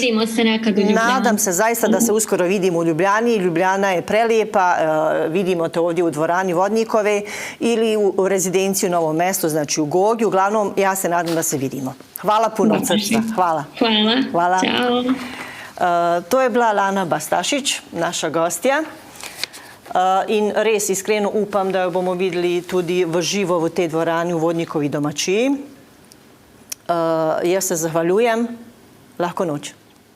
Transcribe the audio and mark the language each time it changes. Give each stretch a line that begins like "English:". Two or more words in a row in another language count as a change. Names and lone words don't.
Croatian: I vidimo se nekad u Ljubljani. Nadam se zaista da se uskoro vidimo u Ljubljani. Ljubljana je prelijepa, vidimo te ovdje u dvorani Vodnikove ili u rezidenciju u Novom Mestu, znači u Gogi. Uglavnom, ja se nadam da se vidimo. Hvala puno od srca. Hvala. Hvala. Ćao.
Slovenian: To je bila Lana Bastašić, naša gostja. In res iskreno upam, da jo bomo videli tudi v živo v tej dvorani v Vodnikovi domačiji. Jaz se zahvaljujem. Lahko noč.